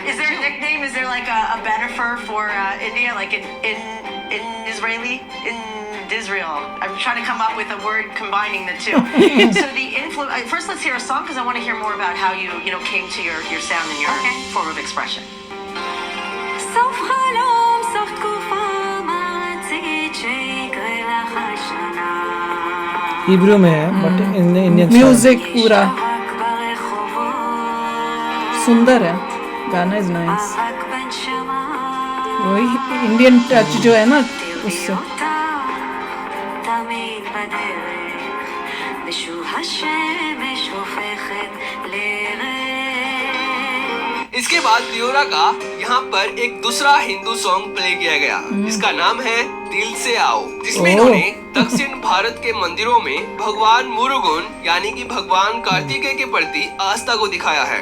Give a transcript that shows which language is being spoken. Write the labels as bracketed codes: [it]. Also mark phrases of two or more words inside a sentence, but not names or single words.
[en] is there a nickname? Is there like a banner for India, like in Israeli, in Israel. I'm trying to come up with a word combining the two. So the influence. First, let's hear a song because I want to hear more about how you came to your sound and your form of expression. [he] סוף חלום, סוף תקופה מעצית שיקרה לך השנה. [hi] हिब्रू में है [en] but Indian [hi] म्यूजिक पूरा [he] רק ברחובות, [hi] सुंदर है, गाना [en] is nice. [he] רק בנשמה, [hi] वही [en] Indian touch [hi] जो है ना [he] תראי [hi] उससे। [he] אותה תמיד בדרך, ושוב השמש הופכת לרק. [hi] इसके बाद लियोरा का यहाँ पर एक दूसरा हिंदू सॉन्ग प्ले किया गया जिसका नाम है दिल से आओ, जिसमें इन्होंने दक्षिण भारत के मंदिरों में भगवान मुरुगन यानी कि भगवान कार्तिकेय के प्रति आस्था को दिखाया है।